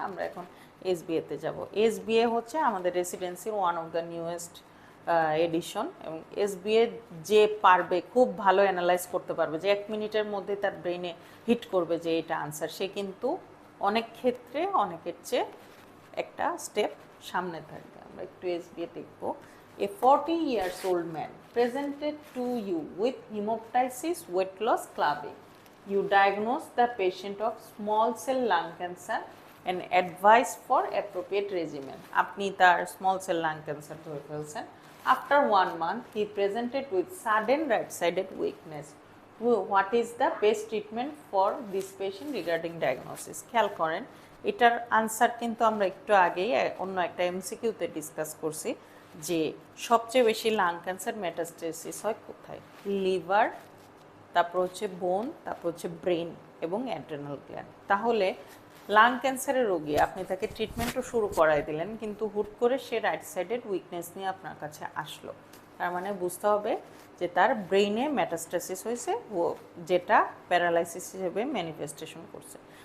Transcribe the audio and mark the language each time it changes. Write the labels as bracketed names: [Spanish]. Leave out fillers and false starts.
[Bangla] আমরা এখন এসবিএতে যাব। এসবিএ হচ্ছে আমাদের রেসিডেন্সির [English] one of the newest edition, [Bangla] এবং এসবিএ যে পারবে খুব ভালো অ্যানালাইজ করতে পারবে, যে 1 মিনিটের মধ্যে তার ব্রেনে হিট করবে যে এটা আনসার, সে কিন্তু অনেক ক্ষেত্রে অনেকের চেয়ে একটা স্টেপ সামনে থাকবে। আমরা একটু এসবিএ দেখব। [English] A 40-year-old man presented to you with hemoptysis, weight loss, clubbing. You diagnosed the patient of small cell lung cancer and advised for appropriate regimen. [Bangla] আপনি তার small cell lung cancer ধরে ফেলছেন। [English] After 1 month, he presented with sudden right-sided weakness. What is the best treatment for this patient regarding diagnosis? [Bangla] খেয়াল করেন, এটার answer কিন্তু আমরা একটু আগেই অন্য একটা এমসিকিউতে ডিসকাস করছি, যে সবচেয়ে বেশি লাং ক্যান্সার মেটাস্টেসিস হয় কোথায়? লিভার, তারপর হচ্ছে বোন, তারপর হচ্ছে ব্রেন এবং অ্যাড্রেনাল গ্ল্যান্ড। তাহলে লাং ক্যান্সারের রোগী, আপনি তাকে ট্রিটমেন্টও শুরু করাই দিলেন, কিন্তু হুট করে সে রাইট সাইডেড উইকনেস নিয়ে আপনার কাছে আসলো, তার মানে বুঝতে হবে যে তার ব্রেইনে মেটাস্টেসিস হয়েছে, ও যেটা প্যারালাইসিস হিসেবে ম্যানিফেস্টেশন করছে।